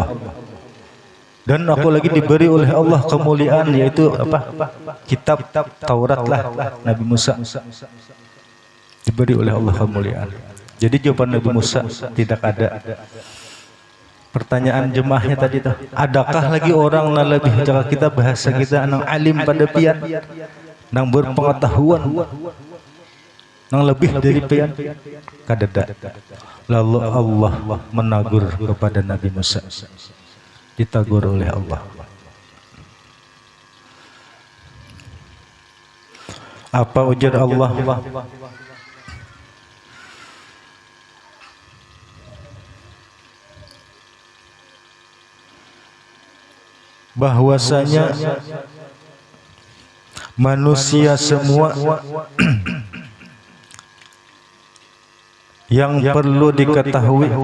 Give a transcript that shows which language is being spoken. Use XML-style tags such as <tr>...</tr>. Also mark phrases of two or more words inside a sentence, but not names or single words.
<id>Dan aku lagi diberi oleh Allah kemuliaan, yaitu apa? Kitab Taurat lah Nabi Musa. Diberi oleh Allah kemuliaan. Jadi jawaban Nabi Musa tidak ada.</id> <bjn>Pertanyaan jemaahnya tadi tuh, adakah lagi orang yang lebih jaga kita bahasa kita nang alim pada pian, nang berpengetahuan, nang lebih dari pian? Kadada.</bjn> <id>Lalu Allah menagur kepada Nabi Musa. Ditagur oleh Allah. Apa ujar Allah? Bahwasanya manusia semua yang perlu diketahui</id>